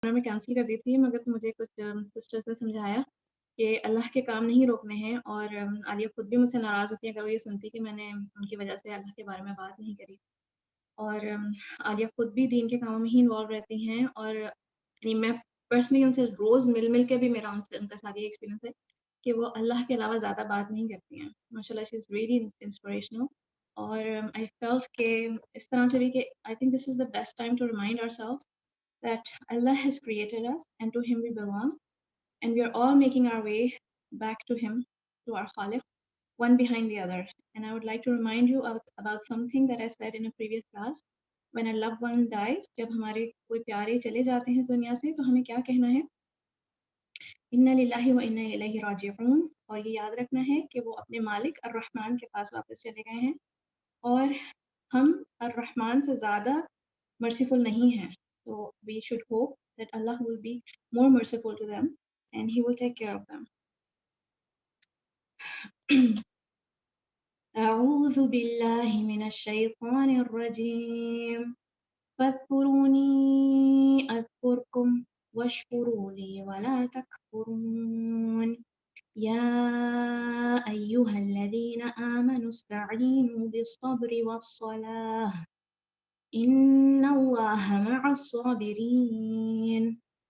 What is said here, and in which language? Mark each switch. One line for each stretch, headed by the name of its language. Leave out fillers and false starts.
Urdu: میں کینسل کر دی تھی، مگر مجھے کچھ سسٹرس نے سمجھایا کہ اللہ کے کام نہیں روکنے ہیں، اور عالیہ خود بھی مجھ سے ناراض ہوتی ہے اگر وہ یہ سنتی کہ میں نے ان کی وجہ سے اللہ کے بارے میں بات نہیں کری، اور عالیہ خود بھی دین کے کاموں میں ہی انوالو رہتی ہیں، اور یعنی میں پرسنلی ان سے روز مل مل کے بھی میرا ان کا ساتھ یہ ایکسپیرینس ہے کہ وہ اللہ کے علاوہ زیادہ بات نہیں کرتی ہیں.
English: ماشاء اللہ she is really inspirational.
Urdu: اور
English: I felt
Urdu: کہ اس طرح سے بھی کہ
English: I think this is the best time to remind our self that Allah has created us and to Him we belong, and we are all making our way back to Him, to our Khaliq, one behind the other. And I would like to remind you about something that I said in a previous class. When a loved one dies,
Urdu: جب ہمارے کوئی پیارے چلے جاتے ہیں اس دنیا سے تو ہمیں کیا کہنا ہے؟
Arabic: اِنَّا لِلَّهِ وَإِنَّا إِلَيْهِ راجعون.
Urdu: اور یہ یاد رکھنا ہے کہ وہ اپنے مالک الرحمن کے پاس واپس چلے گئے ہیں، اور ہم الرحمن سے زیادہ مرسیفل نہیں ہیں.
English: So we should hope that Allah will be more merciful to them and He will take care of them.
Arabic: أعوذ بالله من الشيطان الرجيم فاذكروني أذكركم واشكروا لي ولا تكفرون يا أيها الذين آمنوا استعينوا بالصبر والصلاة إن الله مع الصابرين